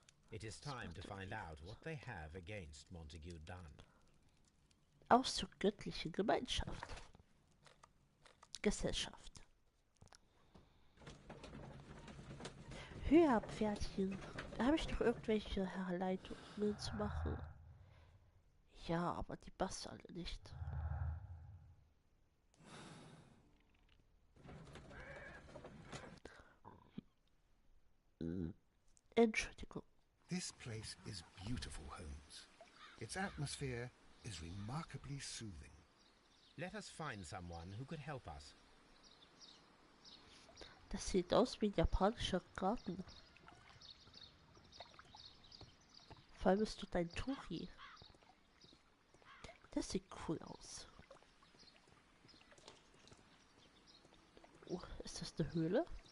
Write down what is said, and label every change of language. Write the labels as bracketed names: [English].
[English] It is time to find out what they have against Montague Dunn. [German] Auszug göttliche Gemeinschaft. Gesellschaft. Höherpferdchen. Da habe ich doch irgendwelche Herleitungen zu machen. Ja, aber die passt alle nicht. Entschuldigung. [English] This place is beautiful, Holmes. Its atmosphere is remarkably soothing. Let us find someone who could help us. [German] Das sieht aus wie ein japanischer Garten. Vor allem ist dort ein Tori. Das sieht cool aus. Oh, ist das eine Höhle?